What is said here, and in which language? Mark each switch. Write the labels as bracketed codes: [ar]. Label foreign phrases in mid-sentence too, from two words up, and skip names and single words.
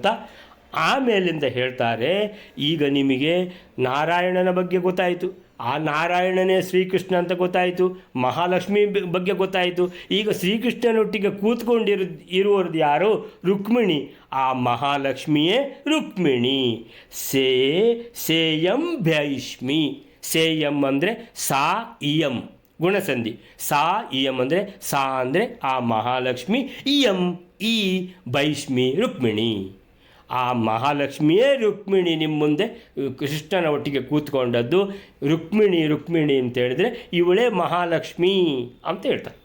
[kn] ಆಮೇಲಿಂದ ಹೇಳ್ತಾರೆ, ಈಗ ನಿಮಗೆ ನಾರಾಯಣನ ಬಗ್ಗೆ ಗೊತ್ತಾಯಿತು, ಆ ನಾರಾಯಣನೇ ಶ್ರೀಕೃಷ್ಣ ಅಂತ ಗೊತ್ತಾಯಿತು, ಮಹಾಲಕ್ಷ್ಮಿ ಬಗ್ಗೆ ಗೊತ್ತಾಯಿತು. ಈಗ ಶ್ರೀಕೃಷ್ಣನೊಟ್ಟಿಗೆ ಇರುವವ್ರದ್ದು ಯಾರು? ರುಕ್ಮಿಣಿ. ಆ ಮಹಾಲಕ್ಷ್ಮಿಯೇ ರುಕ್ಮಿಣಿ. [sa] ಸೇಯಂ ಭೈಷ್ಮಿ. [kn] ಸೇಯಂ ಅಂದರೆ [sa] ಸಾ ಇಯಂ, [kn] ಗುಣಸಂಧಿ. [sa] ಸಾ ಇಯಂ [kn] ಅಂದರೆ ಸಾ ಅಂದರೆ ಆ ಮಹಾಲಕ್ಷ್ಮಿ, ಇಯಂ ಈ ಭೈಷ್ಮಿ ರುಕ್ಮಿಣಿ. ಆ ಮಹಾಲಕ್ಷ್ಮಿಯೇ ರುಕ್ಮಿಣಿ ನಿಮ್ಮ ಮುಂದೆ ಕೃಷ್ಣನ ಒಟ್ಟಿಗೆ ಕೂತ್ಕೊಂಡದ್ದು. ರುಕ್ಮಿಣಿ ರುಕ್ಮಿಣಿ ಅಂತ ಹೇಳಿದ್ರೆ ಇವಳೇ ಮಹಾಲಕ್ಷ್ಮಿ ಅಂತ ಹೇಳ್ತಾರೆ.